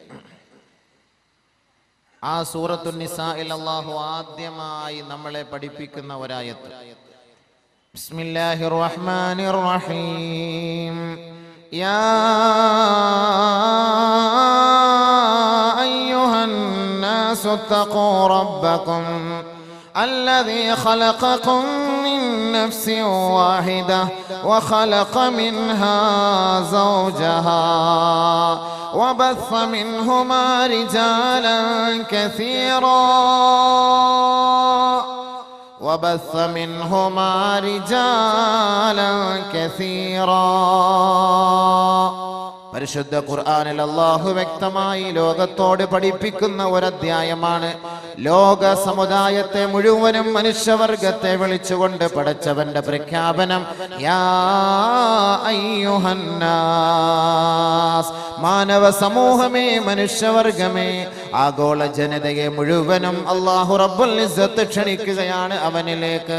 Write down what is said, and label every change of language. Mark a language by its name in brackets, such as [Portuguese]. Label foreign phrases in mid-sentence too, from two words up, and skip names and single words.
[Malayalam] ആ സൂറത്തുൻ നിസായിൽ അല്ലാഹു ആദ്യമായി നമ്മളെ പഠിപ്പിക്കുന്ന ഒരായത്ത് [Arabic] بسم الله الرحمن الرحيم يا أيها الناس اتقوا ربكم الذي خلقكم من نفس واحدة وخلق منها زوجها وبث منهما رجالا كثيرا [Malayalam] പരിശുദ്ധ ഖുർആനിൽ അല്ലാഹു വ്യക്തമായി ലോകത്തോട് പഠിപ്പിക്കുന്ന ഒരധ്യായമാണ്. ലോക സമുദായത്തെ മുഴുവനും മനുഷ്യവർഗത്തെ വിളിച്ചുകൊണ്ട് പടച്ചവന്റെ പ്രഖ്യാപനം [Arabic] يا أيها الناس, [Malayalam] മാനവ സമൂഹമേ, മനുഷ്യവർഗമേ, ആഗോള ജനതയെ മുഴുവനും [Arabic] الله رب العزة [Malayalam] ക്ഷണിക്കുകയാണ് അവനിലേക്ക്.